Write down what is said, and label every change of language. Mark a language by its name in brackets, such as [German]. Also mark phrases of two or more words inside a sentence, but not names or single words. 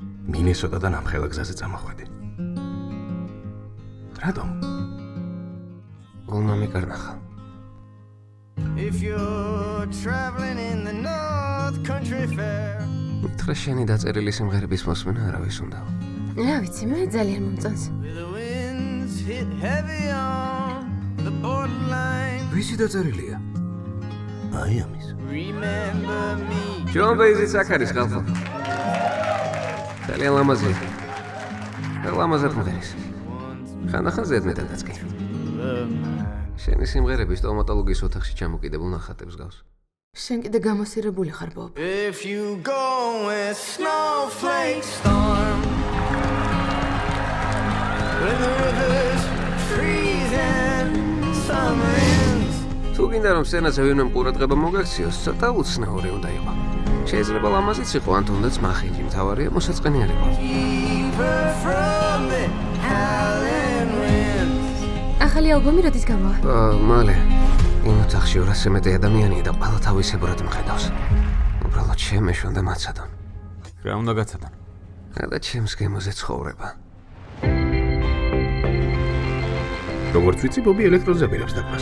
[Georgian] მინესოტადან ამხელა გზაზე წამოხვედი. რატომ? ულმა მიკარნახა. [English] If you're traveling in the North Country Fair. [Georgian] მითხრა შენი დაწერილი სიმღერების მოსმენა არავის უნდა. რა ვიცი, მე ძალიან მომწონს. [English] The winds hit heavy on the borderline. [Georgian] ვისი დაწერილია? აი ამის. [English] Remember me. [Georgian] ჯონ ბეიზის აქ არის ხალხო. ძალიან ლამაზია. ლამაზად მღერის. ხანდახან ზედმეტადაც კი. შენი სიმღერები სტომატოლოგის ოთახში ჩამოკიდებულ ნახატებს გავს. შენ კიდე გამოსირებული ხარ, ბობ. [English] If you go with snowflake storm. When the rivers freeze and summer ends. [Georgian] თუ გინდა რომ სცენაზე ვინმე ყურადღება მოგაქციოს, ცოტა უცნაური უნდა იყო. შეიძლება ლამაზიც იყო, ან თუნდაც მახინჯი, მთავარია მოსაწყენიარება. [English] Keep her from the howling winds. [Georgian] ახალი ალბომი როდის გამოვა? მალე. იმ ოთახში 200-ზე მეტი ადამიანია და ყველა თავისებურად მხედავს. უბრალოდ შემეშვანდა მაცადონ. რა უნდა გაცადონ? და ჩემს გემოზე ცხოვრება. როგორც ვიცი, ბობი ელექტროზე აპირებს დაკვრას.